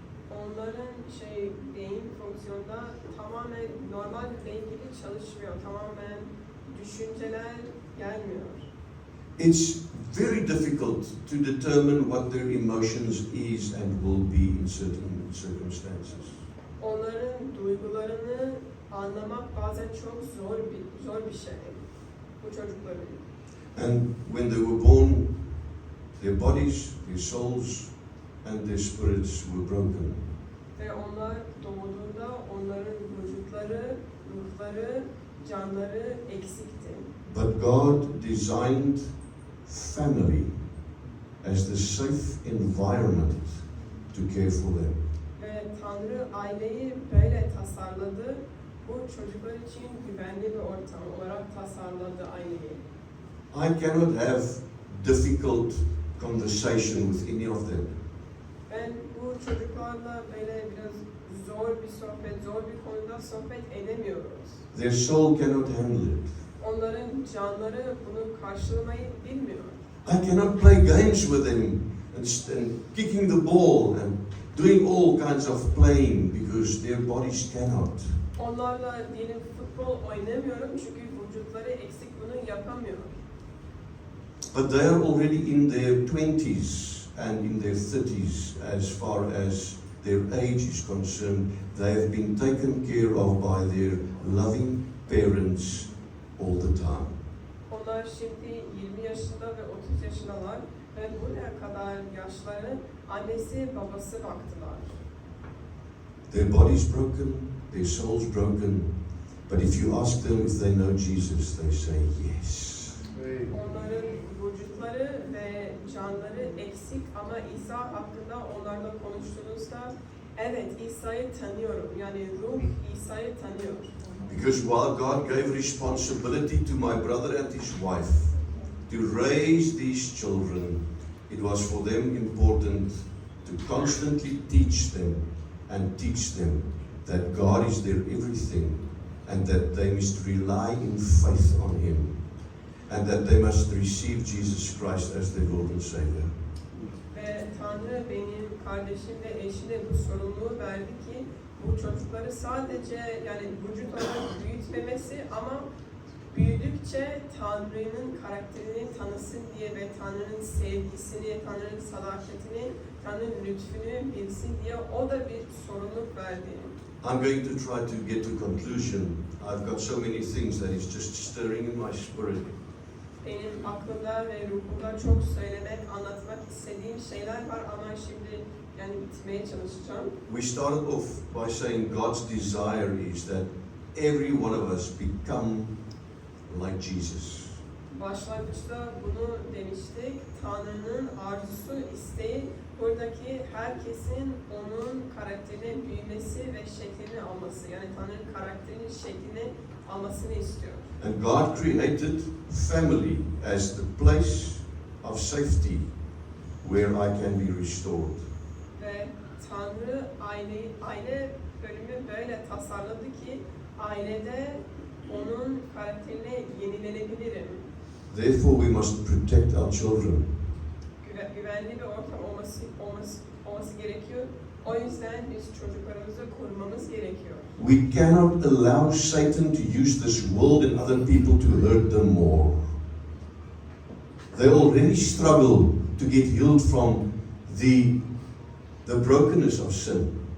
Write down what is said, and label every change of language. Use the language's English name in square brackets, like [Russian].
[Turkish] Onların beyin fonksiyonda tamamen normal bir beyin gibi çalışmıyor. Tamamen düşünceler gelmiyor. [English] It's very difficult to determine what their emotions is and will be in certain circumstances. [Turkish] Onların duygularını anlamak anlamak bazen çok zor bir şey. Bu çocukların. [English] And when they were born, their bodies, their souls, and their spirits were broken. [Turkish] Ve onlar doğduğunda onların vücutları, ruhları, canları eksikti. [English] But God designed family as the safe environment to care for them. [Turkish] Ve Tanrı aileyi böyle tasarladı. Bu çocuklar için güvenli bir ortam olarak tasarladı aileyi. [English] I cannot have difficult conversation with any of them. [Turkish] Ben bu çocuklarla böyle biraz zor bir sohbet, zor bir konuda sohbet edemiyoruz. [English] Their soul cannot handle it. [Turkish] Onların canları bunu karşılamayı bilmiyor. [English] I cannot play games with them and kicking the ball and doing all kinds of playing because their bodies cannot. [Turkish] Onlarla diyelim futbol oynamıyorum çünkü vücutları eksik, bunu yapamıyor. [English] But they are already in their 20s and in their 30s as far as their age is concerned. They have been taken care of by their loving parents all the time. [Turkish] Onlar şimdi 20 yaşında ve 30 yaşındalar ve buraya kadar yaşları annesi babası baktılar. [English] Their bodies broken, their souls broken, but if you ask them if they know Jesus, they say yes. [Turkish] Onların vücutları ve canları eksik ama İsa hakkında onlarla konuştuğunuzda evet İsa'yı tanıyorum. Yani ruh İsa'yı tanıyor. [English] Because while God gave responsibility to my brother and his wife to raise these children, it was for them important to constantly teach them and teach them that God is their everything and that they must rely in faith on Him and that they must receive Jesus Christ as their Lord and Savior. [Turkish] Ve Tanrı benim kardeşim ve eşine bu sorumluluğu verdi ki bu çocukları sadece yani vücut olarak büyütmemesi ama büyüdükçe Tanrı'nın karakterini tanısın diye ve Tanrı'nın sevgisini, Tanrı'nın sadakatini, Tanrı'nın lütfünü bilsin diye o da bir sorumluluk verdi. [English] I'm going to try to get to conclusion. I've got so many things that is just stirring in my spirit. [Turkish] Benim aklımda ve ruhumda çok söylemek, anlatmak istediğim şeyler var ama şimdi yani bitmeye çalışacağım. [English] We started off by saying God's desire is that every one of us become like Jesus. [Turkish] Başlangıçta bunu demiştik. Tanrı'nın arzusu, isteği buradaki herkesin onun karakterine büyümesi ve şeklini alması. Yani Tanrı'nın karakterinin şeklini almasını istiyor. [English] And God created family as the place of safety where I can be restored. [Turkish] Ve Tanrı aile bölümü böyle tasarladı ki ailede onun karakterine yenilenebilirim. [English] Therefore we must protect our children. [Turkish] Güvenli bir ortam olması gerekiyor. O yüzden biz çocuklarımızı korumamız gerekiyor. [English] We cannot allow Satan to use this world and other people to hurt them more. They already struggle to get healed from the brokenness of sin.